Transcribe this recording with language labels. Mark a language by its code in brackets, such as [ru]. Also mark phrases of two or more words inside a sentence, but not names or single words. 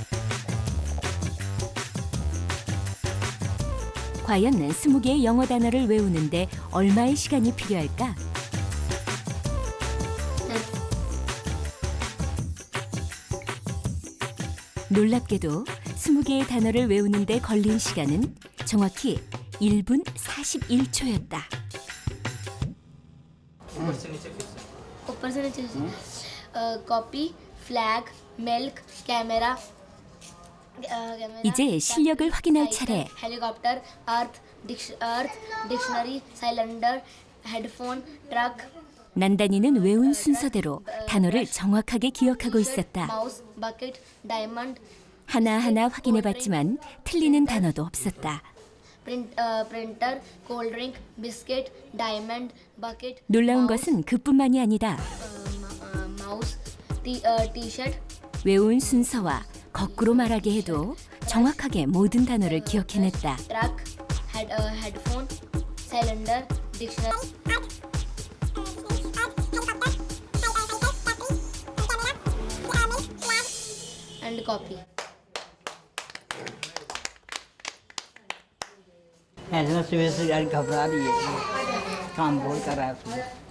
[ko] 과연 20개의 영어 단어를 외우는데 얼마의 시간이 필요할까? 놀랍게도 20개의 단어를 외우는데 걸린 시간은 정확히 1분 41초였다. [hi] ऊपर से नीचे [en] copy flag milk camera [ko] 이제 실력을 확인할 차례. [en] helicopter earth dictionary cylinder headphone truck [ko] 난단이는 외운 순서대로 단어를 정확하게 기억하고 있었다. [en] mouse bucket diamond [ko] 하나하나 확인해봤지만 틀리는 단어도 없었다. [en] printer cold drink biscuit diamond bucket [ko] 놀라운 것은 그뿐만이 아니다. [en] mouse T-shirt [ko] 외운 순서와 거꾸로 말하게 해도 정확하게 모든 단어를 기억해냈다. [en] truck headphone cylinder dictionary and copy [hi] ऐसे ना सुबह से यार घबरा रही है काम बहुत कर रहा है उसमें